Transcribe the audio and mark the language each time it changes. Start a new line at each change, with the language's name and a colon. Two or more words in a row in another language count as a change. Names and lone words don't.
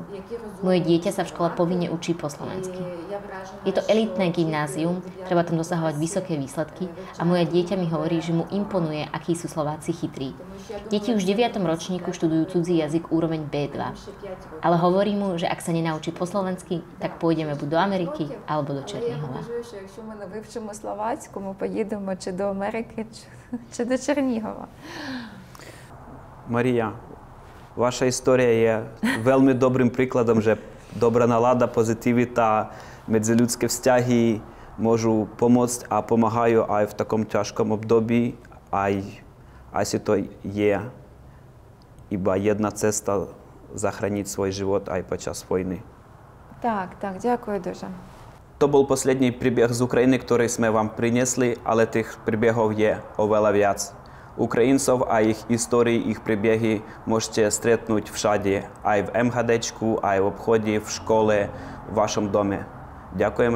Slovak: Moje dieťa sa v škole povinne učí po slovensky. Je to elitné gymnázium, treba tam dosahovať vysoké výsledky a moje dieťa mi hovorí, že mu imponuje, akí sú Slováci chytrí. Deti už v 9. ročníku študujú cudzí jazyk úroveň B2. Ale hovorí mu, že ak sa nenaučí po slovensky, tak pôjdeme buď do Ameriky alebo do Černihova.
Ukrainian: Вивчимо словацьку, ми поїдемо чи до Америки, чи до Чернігова. Марія, ваша історія є
Slovak: veľmi dobrým príkladom, že dobrá nálada, pozitivita, medziludské vzťahy môžu pomôcť a pomáhajú aj v takom ťažkom období. Asi to je iba jedna cesta zachrániť svoj život aj počas vojny.
Ukrainian: Так, дякую дуже.
Slovak: To bol posledný príbeh z Ukrajiny, ktorý sme vám priniesli, ale tých príbehov je oveľa viac. Ukrajincov a ich histórii, ich príbehy môžete stretnúť všade, aj v MHDčku, aj v obchode, v škole, v vašom dome.